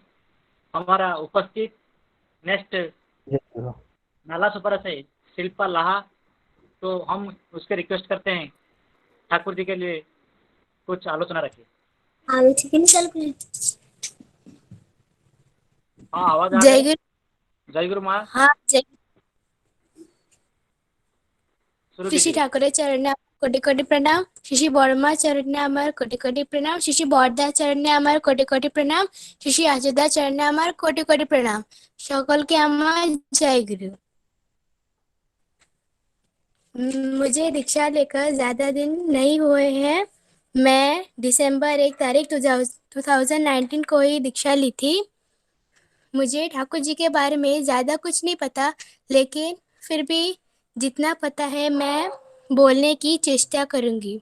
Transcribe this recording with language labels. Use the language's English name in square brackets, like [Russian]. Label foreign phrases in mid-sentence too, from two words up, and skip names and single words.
[Hindi] हमारा उपस्थित नेक्स्ट नाला सुपर से शिल्पा लाहा, तो हम उसके रिक्वेस्ट करते हैं ठाकुर जी के लिए कुछ आलोचना रखिए। हाँ, आवाज आ जय रही है। गुरु। जय गुरु माँ, हाँ जय शुरू श्री कीजिए। ठाकुर चरण ने कोटि कोटि प्रणाम। श्री बर्मा चरण ने আমার कोटि कोटि प्रणाम। श्री বরদা চরণ ने আমার कोटि कोटि प्रणाम। श्री আজদা চরণ ने আমার कोटि कोटि प्रणाम। [Bangla] সকলকে আমার [Hindi] जय गुरु। मुझे दीक्षा लेकर ज्यादा दिन नहीं हुए हैं। मैं दिसंबर 1 तारीख 2019 को ही दीक्षा ली थी। मुझे ठाकुर जी के बारे में ज्यादा कुछ नहीं पता, लेकिन फिर भी जितना पता है मैं बोलने की चेष्टा करूंगी।